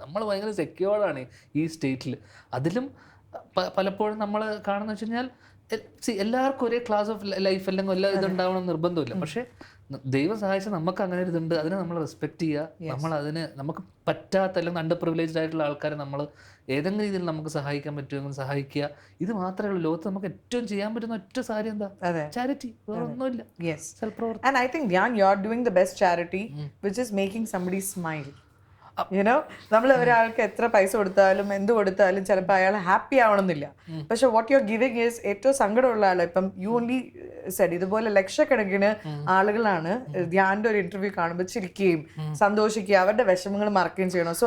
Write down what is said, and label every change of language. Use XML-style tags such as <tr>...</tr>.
<ml>നമ്മൾ ഭയങ്കര സെക്യൂർഡാണ് ഈ സ്റ്റേറ്റിൽ. അതിലും പലപ്പോഴും നമ്മൾ കാണുന്ന വെച്ച് കഴിഞ്ഞാൽ എല്ലാവർക്കും ഒരേ ക്ലാസ് ഓഫ് ലൈഫ് അല്ലെങ്കിൽ എല്ലാ ഇതുണ്ടാവണം നിർബന്ധമില്ല. പക്ഷേ ദൈവം സഹായിച്ച നമുക്ക് അങ്ങനെ ഒരു ഇതുണ്ട്, അതിനെ നമ്മൾ റെസ്പെക്ട് ചെയ്യുക. നമ്മൾ അതിന് നമുക്ക് പറ്റാത്ത അല്ലെങ്കിൽ അണ്ടർ പ്രിവിലേജ്ഡ് ആയിട്ടുള്ള ആൾക്കാരെ നമ്മൾ ഏതെങ്കിലും രീതിയിൽ നമുക്ക് സഹായിക്കാൻ പറ്റുമെങ്കിൽ സഹായിക്കുക. ഇത് മാത്രമേ ഉള്ളൂ ലോകത്ത് നമുക്ക് ഏറ്റവും ചെയ്യാൻ പറ്റുന്ന ഒറ്റ കാര്യം എന്താ? ചാരിറ്റി. വേറെ ഒന്നുമില്ല. സൽപ്രവർത്തനം.</ml> <en>And I think Dhyan, you are doing the best charity, which is making somebody smile.</en> <ml>നമ്മൾ ഒരാൾക്ക് എത്ര പൈസ കൊടുത്താലും എന്ത് കൊടുത്താലും ചിലപ്പോൾ അയാൾ ഹാപ്പി ആവണമെന്നില്ല. പക്ഷെ</ml> <en>what you are giving is</en> <ml>ഏറ്റവും സങ്കടമുള്ള ആൾ. ഇപ്പം</ml> <en>you only said</en> <ml>ഇതുപോലെ ലക്ഷക്കണക്കിന് ആളുകളാണ് ധ്യാന്റെ ഒരു ഇന്റർവ്യൂ കാണുമ്പോൾ ചിരിക്കുകയും സന്തോഷിക്കുകയും അവരുടെ വിഷമങ്ങൾ മറക്കുകയും ചെയ്യണം.</ml>